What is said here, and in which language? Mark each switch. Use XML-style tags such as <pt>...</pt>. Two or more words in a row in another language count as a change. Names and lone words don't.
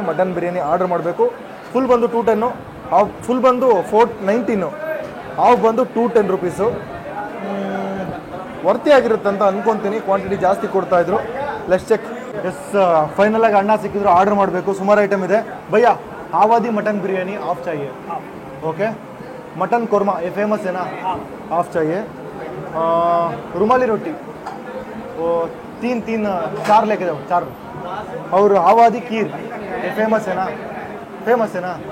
<kn>ಮಟನ್ ಬಿರಿಯಾನಿ ಆರ್ಡರ್ ಮಾಡಬೇಕು. ಫುಲ್ ಬಂದು 210, ಫುಲ್ ಬಂದು 419, ಹಾಫ್ ಬಂದು 210 rupees. ವರ್ತಿ ಆಗಿರುತ್ತೆ ಅಂತ ಅನ್ಕೊಂತೀನಿ. ಕ್ವಾಂಟಿಟಿ ಜಾಸ್ತಿ ಕೊಡ್ತಾಯಿದ್ರು.</kn> <en>let's check.</en> <kn>ಎಸ್, ಫೈನಲ್ ಆಗಿ ಅಣ್ಣ ಸಿಕ್ಕಿದ್ರು, ಆರ್ಡರ್ ಮಾಡಬೇಕು. ಸುಮಾರು ಐಟಮ್ ಇದೆ.</kn> <hi>ಭಯ್ಯ आवादी मटन बिरयानी हाफ चाहिए. ओके. मटन कोरमा ये फेमस है ना, हाफ चाहिए. रुमाली रोटी वो तीन चार लेके जाओ, 4. और आवादी खीर ये फेमस है ना.</hi>